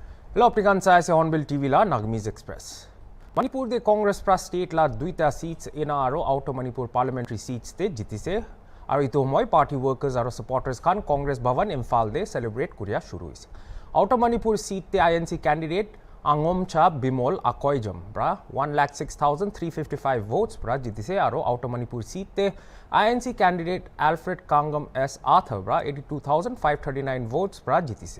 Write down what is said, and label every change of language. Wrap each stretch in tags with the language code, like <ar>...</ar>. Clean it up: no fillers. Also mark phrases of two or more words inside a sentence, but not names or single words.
<nag>Hello, Prikansa se Hornbill TV la Nagmeez Express. Manipur de Congress pra state la duita seats ena aro outer Manipur parliamentary seats te jitise aro ito moi party workers aro supporters khan Congress Bhavan Imphal de celebrate kuria shuru hoise. Outer Manipur seat te INC candidate Angomcha Bimol Akoijam bra 1,06,355 votes bra jitise aro outer Manipur seat te INC candidate Alfred Kangam S Arthur bra 82,539 votes bra jitise.</nag>